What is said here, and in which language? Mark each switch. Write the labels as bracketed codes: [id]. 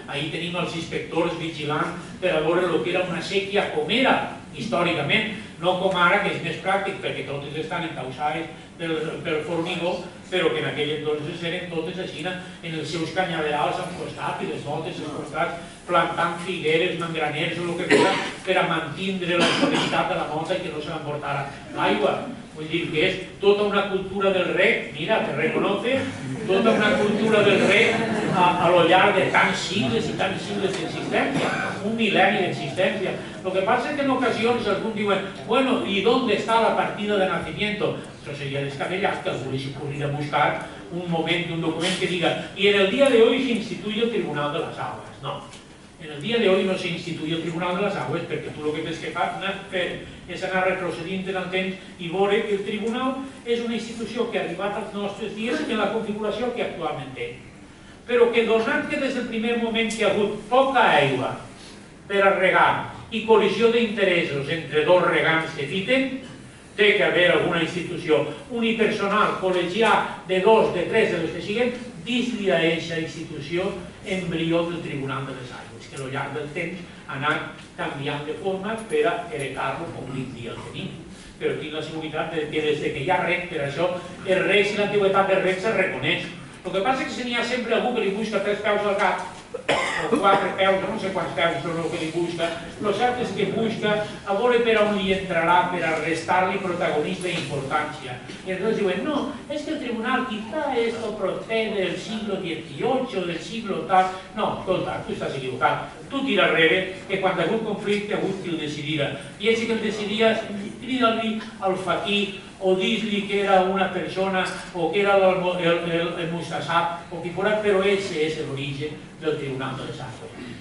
[ca] Ahir tenim els inspectors vigilant per a veure el que era una sèquia com era històricament, no com ara, que és més pràctic perquè totes estan encausades pel formigó, però que en aquell entonces eren totes així en els seus canyaverals al costat i les voltes als costats plantant figueres, mangraners o el que fos per a mantindre la estabilitat de la mota i que no se l'emportara l'aigua. Vull dir que és tota una cultura del rec, mira, [es] te reconoce, [ca] tota una cultura del rec a lo llarg de tants sigles i tants sigles d'existència, un mil·lenni d'existència. [es] Lo que pasa es que en ocasiones algún diuen, bueno, ¿y dónde está la partida de nacimiento? Eso sería descabellado que algú se pudiera buscar un momento, un documento que diga, y en el día de hoy se instituye el Tribunal de las Aguas. No. [ca] En el dia d'avui no s'instituï el Tribunal de les Aigües perquè tu el que tens que fer és anar retrocedint en el temps i veure que el Tribunal és una institució que ha arribat als nostres dies en la configuració que actualment té. Però que donat que des del primer moment que hi ha hagut poca aigua per a regar i col·lisió d'interessos entre dos regants que fiten, té que haver alguna institució unipersonal, col·legiat de dos, de tres, de les que siguin, dins-li a aquesta institució embrió del Tribunal de les Aigües, que al llarg del temps ha anat canviant de forma per a heretar-lo com avui dia el tenim. Però tinc la seguretat que des que hi ha rec, per això el rec i l'antiguitat del rec se reconeix. El que passa és que si n'hi ha sempre algú que li busca 3 peus al gat, o 4 peus, no sé quants peus són el que li busca, el cert és que busca a veure per on li entrarà per a restar-li protagonista i importància. I entonces diuen, [es] no, es que el tribunal quizá esto procede del siglo XVIII, del siglo tal... [ca] No, escolta, tu estàs equivocat. Tu tira arrere que quan hi ha hagut conflicte ha hagut qui el decidirà. I ell que el decidia, crida-li al faquí o dis-li que era una persona o que era el Mustassab o qui fora, però ese és l'origen del Tribunal de les Aigües.